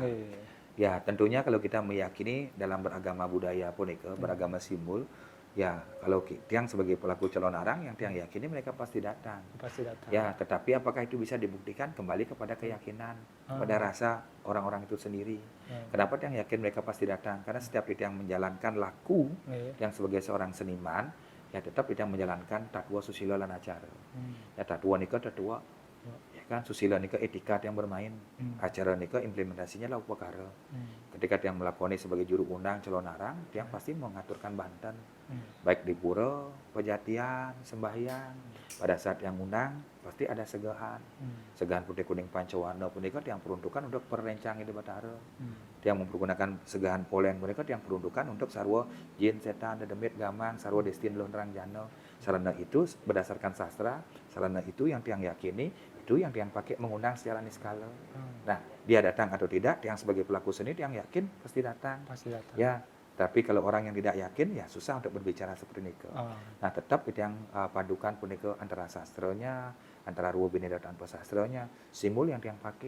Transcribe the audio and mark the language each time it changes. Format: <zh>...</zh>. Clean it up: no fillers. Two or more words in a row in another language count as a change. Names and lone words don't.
<id>Ya tentunya kalau kita meyakini dalam beragama budaya pun itu, beragama simbol, ya kalau tiang sebagai pelaku Calon Narang yang tiang yakini mereka pasti datang. Pasti datang. Ya tetapi apakah itu bisa dibuktikan kembali kepada keyakinan, pada rasa orang-orang itu sendiri. Kenapa tiang yakin mereka pasti datang? Karena setiap tiang menjalankan laku yang sebagai seorang seniman, ya tetap tiang menjalankan tatwa susila lan acara. Ya tatwa nika tatwa kan susila nika etika yang bermain, acara nika implementasinya lah upakara. Ketika tiang melakoni sebagai juru undang Calon Narang, tiang pasti mengaturkan banten, baik di pura, pejatian, sembahyang. Pada saat yang undang pasti ada segahan, segahan putih kuning pancawarna punika tiang peruntukan untuk perencang di Batara. Tiang mempergunakan segahan polen mereka tiang peruntukan untuk sarwa jin, setan, dedemit, gamang, sarwa destin lonrang jano. Sarana itu berdasarkan sastra, sarana itu yang tiang yakini itu yang tiang pakai mengundang secara niskala. Nah, dia datang atau tidak, tiang sebagai pelaku seni tiang yakin pasti datang. Pasti datang. Ya, tapi kalau orang yang tidak yakin ya susah untuk berbicara seperti itu. Nah, tetap itu yang padukan pun itu antara sastranya, antara ruwa bineda tanpa sastranya, simbol yang tiang pakai.</id>